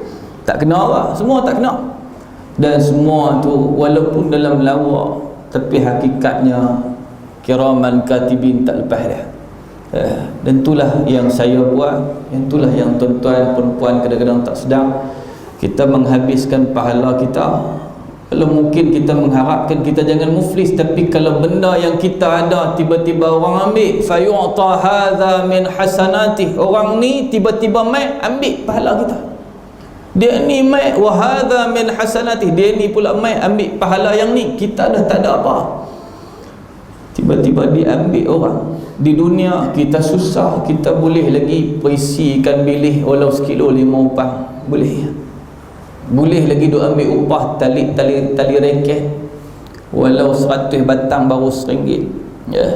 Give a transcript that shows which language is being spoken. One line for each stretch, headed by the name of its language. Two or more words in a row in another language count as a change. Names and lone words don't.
Malay: Tak kena lah, semua tak kena. Dan semua tu walaupun dalam lawak, tapi hakikatnya
Arabic: كراما كاتبين
Malay: tak lepas dia. Dan itulah yang saya buat, itulah yang tuan-tuan perempuan kadang-kadang tak sedar. Kita menghabiskan pahala kita. Kalau mungkin kita mengharapkan kita jangan muflis, tapi kalau benda yang kita ada tiba-tiba orang ambil,
Arabic: فيؤتى هذا من حسناته,
Malay: orang ni tiba-tiba mai ambil pahala kita. Dia ni mai
Arabic: وهذا من حسناته,
Malay: dia ni pula mai ambil pahala yang ni, kita dah tak ada apa. Tiba-tiba diambil orang. Di dunia kita susah, kita boleh lagi perisikan bilik walau sekilo 5 upah, boleh. Boleh lagi duk ambil upah tali reket walau 100 batang baru RM1, ya.